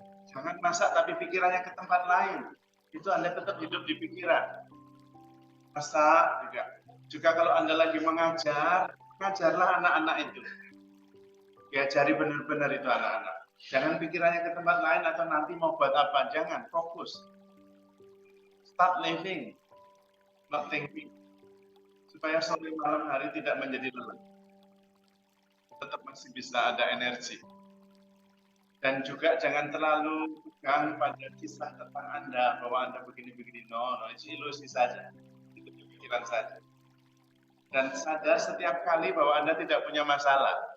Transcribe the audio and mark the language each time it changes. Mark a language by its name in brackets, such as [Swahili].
[Indonesian] Jangan masak tapi pikirannya ke tempat lain. Itu Anda tetap hidup di pikiran. Masak juga. Juga kalau Anda lagi mengajar, ngajarlah anak-anak itu. Diajari benar-benar itu anak-anak. Jangan pikirannya ke tempat lain atau nanti mau buat apa. Jangan, fokus. [English] Start living, not thinking. [Indonesian] Supaya sore malam hari tidak menjadi lelah. Tetap masih bisa ada energi. Dan juga jangan terlalu pegang pada kisah tentang Anda, bahwa Anda begini-begini. No, itu ilusi saja. Itu pikiran saja. Dan sadar setiap kali bahwa Anda tidak punya masalah.